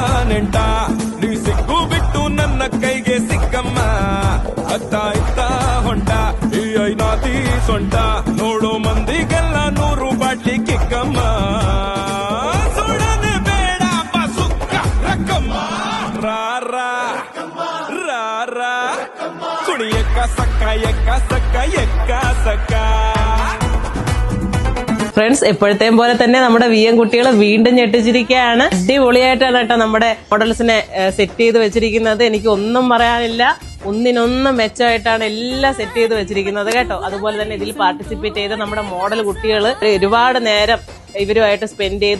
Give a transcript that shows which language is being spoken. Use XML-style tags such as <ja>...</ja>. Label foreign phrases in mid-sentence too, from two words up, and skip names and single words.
<kn>ನೆಂಟ ನೀ ಸಿಕ್ಕು ಬಿಟ್ಟು ನನ್ನ ಕೈಗೆ ಸಿಕ್ಕಮ್ಮ ಅತ್ತ ಇತ್ತ ಹೊಂಟ ಈ ಐನಾತಿ ಸೊಂಟ ನೋಡೋ ಮಂದಿಗೆಲ್ಲ 100 ಬಾಟ್ಲಿ ಕಿಕ್ಕಮ್ಮ ಸುಡನೆ ಬೇಡ ಬಸುಕ್ಕ ರಕ್ಕಮ್ಮ ರಾರಾ ರಾರಾ ಕುಣಿಯಕ್ಕ ಸಕ್ಕ ಎಕ್ಕ ಸಕ್ಕ ಎಕ್ಕ ಸಕ್ಕ.</kn> <ml>ഫ്രണ്ട്സ്, എപ്പോഴത്തെയും പോലെ തന്നെ നമ്മുടെ വിയം കുട്ടികൾ വീണ്ടും ഞെട്ടിച്ചിരിക്കുകയാണ്. അടിപൊളിയായിട്ടാണ് കേട്ടോ നമ്മുടെ മോഡൽസിനെ സെറ്റ് ചെയ്ത് വെച്ചിരിക്കുന്നത്. എനിക്ക് ഒന്നും പറയാനില്ല, ഒന്നിനൊന്നും മെച്ചമായിട്ടാണ് എല്ലാം സെറ്റ് ചെയ്ത് വെച്ചിരിക്കുന്നത് കേട്ടോ. അതുപോലെ തന്നെ ഇതിൽ പാർട്ടിസിപ്പേറ്റ് ചെയ്ത നമ്മുടെ മോഡൽ കുട്ടികൾ ഒരുപാട് നേരം ഇവരുമായിട്ട് സ്പെൻഡ് ചെയ്തു.</ml>